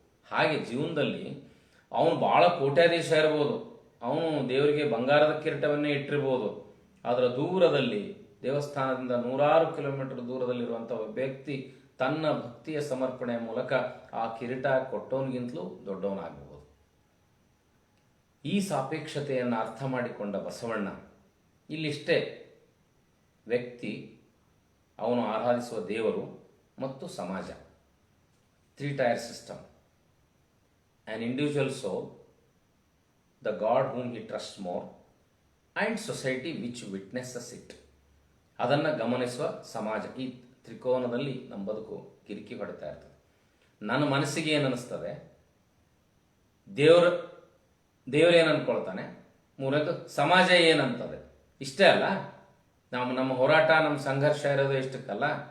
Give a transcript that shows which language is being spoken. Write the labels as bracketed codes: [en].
[kn] ಹಾಗೆ ಜೀವನದಲ್ಲಿ ಅವನು ಭಾಳ ಕೋಟ್ಯಾಧೀಶ ಇರ್ಬೋದು, ಅವನು ದೇವರಿಗೆ ಬಂಗಾರದ ಕಿರೀಟವನ್ನೇ ಇಟ್ಟಿರ್ಬೋದು, ಅದರ ದೂರದಲ್ಲಿ ದೇವಸ್ಥಾನದಿಂದ 100 ಕಿಲೋಮೀಟರ್ ದೂರದಲ್ಲಿರುವಂಥ ಒಬ್ಬ ವ್ಯಕ್ತಿ ತನ್ನ ಭಕ್ತಿಯ ಸಮರ್ಪಣೆಯ ಮೂಲಕ ಆ ಕಿರೀಟ ಕೊಟ್ಟವನಿಗಿಂತಲೂ ದೊಡ್ಡವನಾಗಬಹುದು. ಈ ಸಾಪೇಕ್ಷತೆಯನ್ನು ಅರ್ಥ ಮಾಡಿಕೊಂಡ ಬಸವಣ್ಣ ಇಲ್ಲಿಷ್ಟೇ ವ್ಯಕ್ತಿ, ಅವನು ಆರಾಧಿಸುವ ದೇವರು ಮತ್ತು ಸಮಾಜ, 3 tier system. [en] An individual soul, the god whom he trusts more, and society which witnesses it. [kn] ಅದನ್ನು ಗಮನಿಸುವ ಸಮಾಜ. ಈ ತ್ರಿಕೋನದಲ್ಲಿ ನಮ್ಮ ಬದುಕು ಕಿರಿಕಿ ಹೊಡಿತಾ ಇರ್ತದೆ. ನನ್ನ ಮನಸ್ಸಿಗೆ ಏನು ಅನ್ನಿಸ್ತದೆ, ದೇವರು ಏನು ಅನ್ಕೊಳ್ತಾನೆ, ಮೂರನೇದು ಸಮಾಜ ಏನಂತದೆ. ಇಷ್ಟೇ ಅಲ್ಲ, ನಮ್ಮ ಹೋರಾಟ, ನಮ್ಮ ಸಂಘರ್ಷ ಇರೋದು ಇಷ್ಟಕ್ಕಲ್ಲ.